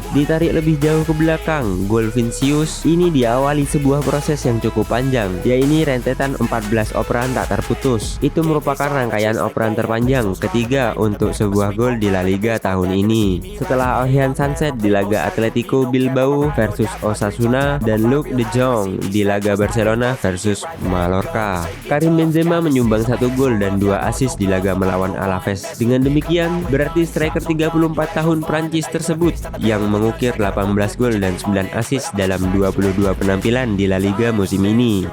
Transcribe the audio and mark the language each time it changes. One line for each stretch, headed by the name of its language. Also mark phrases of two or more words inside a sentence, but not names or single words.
Indonesian: Ditarik lebih jauh ke belakang, gol Vinicius ini diawali sebuah proses yang cukup panjang, yaitu rentetan 14 operan tak terputus. Itu merupakan rangkaian operan terpanjang ketiga untuk sebuah gol di La Liga tahun ini, setelah Orient Sunset di laga Atletico Bilbao versus Osasuna dan Luuk de Jong di laga Barcelona versus Mallorca. Karim Benzema menyumbang 1 gol dan 2 assist di laga melawan Alaves. Dengan demikian, berarti striker 34 tahun Prancis tersebut yang mengukir 18 gol dan 9 assist dalam 22 penampilan di La Liga musim ini.